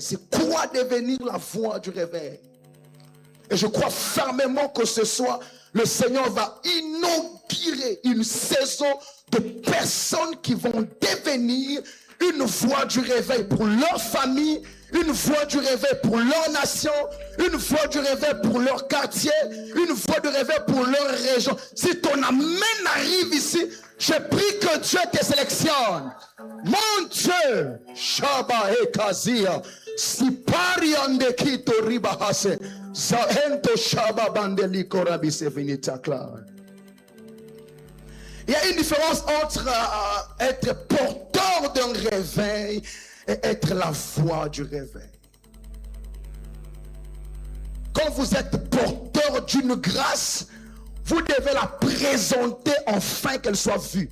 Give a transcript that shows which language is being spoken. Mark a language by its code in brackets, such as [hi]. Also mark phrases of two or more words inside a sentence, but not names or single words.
[fr] C'est quoi devenir la voix du réveil. Et je crois fermement que ce soir, le Seigneur va inaugurer une saison de personnes qui vont devenir une voix du réveil pour leur famille, une voix du réveil pour leur nation, une voix du réveil pour leur quartier, une voix du réveil pour leur région. Si ton amen arrive ici, je prie que Dieu te sélectionne. Mon Dieu, Shaba et Kazia, Sipari ande kito ribahase, Zahento Shaba bandeli korabise vinitakla. Il y a une différence entre être porteur d'un réveil et être la voix du réveil. Quand vous êtes porteur d'une grâce, vous devez la présenter afin qu'elle soit vue.